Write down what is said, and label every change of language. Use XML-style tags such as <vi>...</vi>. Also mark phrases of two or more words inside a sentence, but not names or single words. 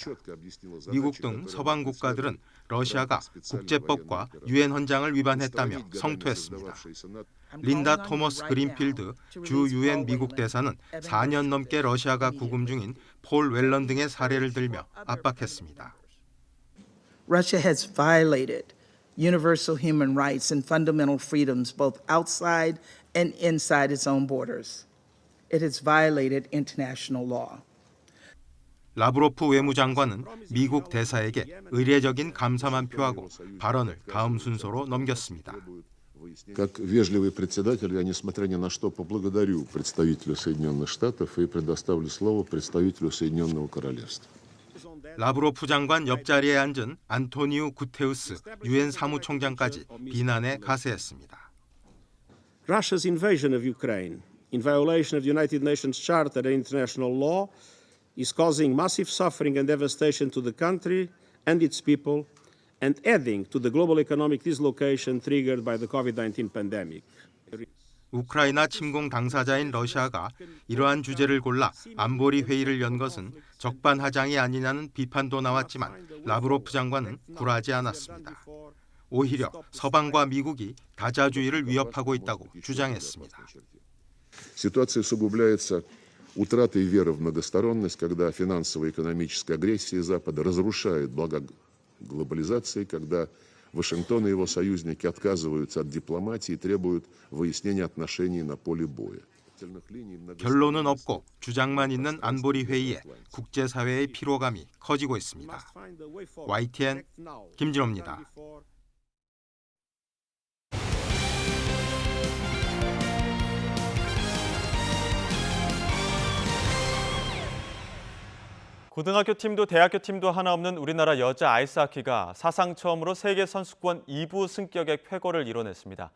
<ko>미국 등 서방 국가들은 러시아가 국제법과 유엔 헌장을 위반했다며 성토했습니다. 린다 토머스 그린필드 주 유엔 미국 대사는 4년 넘게 러시아가 구금 중인 폴 웰런 등의 사례를 들며 압박했습니다.</ko> <en>Russia has violated universal human rights and fundamental freedoms both outside and inside its own borders. It has violated international law.</en> <ko>라브로프 외무장관은 미국 대사에게 의례적인 감사만 표하고 발언을 다음 순서로 넘겼습니다.</ko> <ru>Как вежливый председатель, я, несмотря ни на что, поблагодарю представителя Соединенных Штатов и предоставлю слово представителю Соединенного Королевства.</ru> <ko>라브로프 장관 옆자리에 앉은 안토니우 구테우스 유엔 사무총장까지 비난에 가세했습니다.</ko> <en>Russia's invasion of Ukraine, in violation of the United Nations Charter and international law, is causing massive suffering and devastation to the country and its people, and adding to the global economic dislocation triggered by the COVID-19 pandemic.</en> <ko>우크라이나 침공 당사자인 러시아가 이러한 주제를 골라 안보리 회의를 연 것은 적반하장이 아니냐는 비판도 나왔지만 라브로프 장관은 굴하지 않았습니다. 오히려 서방과 미국이 다자주의를 위협하고 있다고 주장했습니다.</ko> <ru>Ситуация усугубляется утратой веры в многосторонность, когда финансовая и экономическая агрессия Запада разрушает блага глобализации, когда Вашингтон и его союзники отказываются от дипломатии и требуют выяснения отношений на поле боя.</ru> <ko>결론은 없고 주장만 있는 안보리 회의에 국제사회의 피로감이 커지고 있습니다. YTN 김진호입니다. 고등학교 팀도 대학교 팀도 하나 없는 우리나라 여자 아이스하키가 사상 처음으로 세계 선수권 2부 승격의 쾌거를 이뤄냈습니다.</ko>